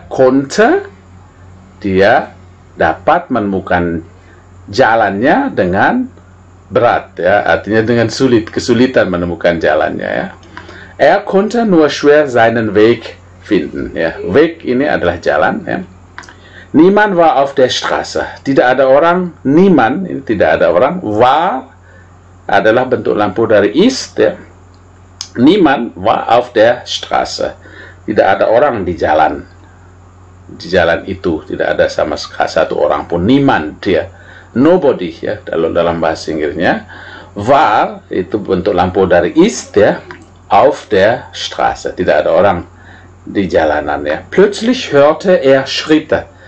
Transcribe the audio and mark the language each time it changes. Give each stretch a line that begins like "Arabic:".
Indonesian: Konnte, dia dapat menemukan jalannya dengan berat ya, artinya dengan kesulitan menemukan jalannya ya.
German: Konnte nur schwer seinen Weg finden ya. Weg
Indonesian: ini adalah jalan ya.
German: Niemand war auf der Straße,
Indonesian: tidak ada orang. Niemand ini tidak ada orang. War adalah bentuk lampu dari ist ya.
German: Niemand war auf der Straße.
Indonesian: Tidak ada orang di jalan. Di jalan itu tidak ada sama sekali satu orang pun. Niemand ya. Nobody ya dalam bahasa Inggrisnya. War itu bentuk lampu dari ist ya.
German: Auf der Straße.
Indonesian: Tidak ada orang di jalanan ya.
German: Plötzlich hörte er Schritte.